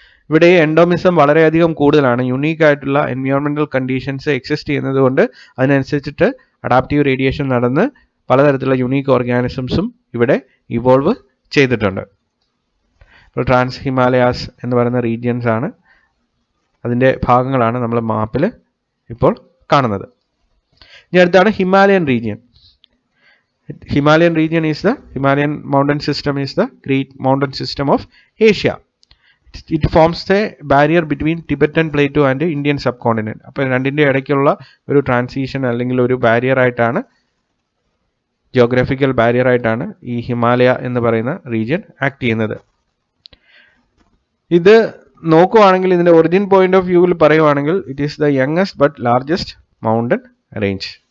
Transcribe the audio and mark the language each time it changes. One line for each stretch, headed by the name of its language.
Malayalam: ഇവിടെ എൻഡോമിസം വളരെയധികം കൂടുതലാണ്. യുണീക്ക് ആയിട്ടുള്ള എൻവയോൺമെൻറ്റൽ കണ്ടീഷൻസ് എക്സിസ്റ്റ് ചെയ്യുന്നത് കൊണ്ട് അതിനനുസരിച്ചിട്ട് അഡാപ്റ്റീവ് റേഡിയേഷൻ നടന്ന് പലതരത്തിലുള്ള യുണീക്ക് ഓർഗാനിസംസും ഇവിടെ ഇവോൾവ് ചെയ്തിട്ടുണ്ട്. ഇപ്പോൾ ട്രാൻസ് ഹിമാലയാസ് എന്ന് പറയുന്ന റീജിയൻസ് ആണ്, അതിൻ്റെ ഭാഗങ്ങളാണ് നമ്മൾ മാപ്പിൽ ഇപ്പോൾ കാണുന്നത്. ഇനി അടുത്താണ് Himalayan region.
English: Himalayan region is the Himalayan mountain system is the great mountain system of Asia. It forms the barrier between Tibetan Plateau and Indian subcontinent.
Malayalam: അപ്പോൾ രണ്ടിൻ്റെ ഇടയ്ക്കുള്ള ഒരു ട്രാൻസിഷൻ അല്ലെങ്കിൽ ഒരു ബാരിയർ ആയിട്ടാണ്, ജിയോഗ്രഫിക്കൽ ബാരിയർ ആയിട്ടാണ് ഈ ഹിമാലയ എന്ന് പറയുന്ന റീജിയൻ ആക്ട് ചെയ്യുന്നത്. ഇത് നോക്കുവാണെങ്കിൽ ഇതിൻ്റെ ഒറിജിൻ പോയിന്റ് ഓഫ് വ്യൂവിൽ പറയുവാണെങ്കിൽ
English: It is the youngest but largest mountain range.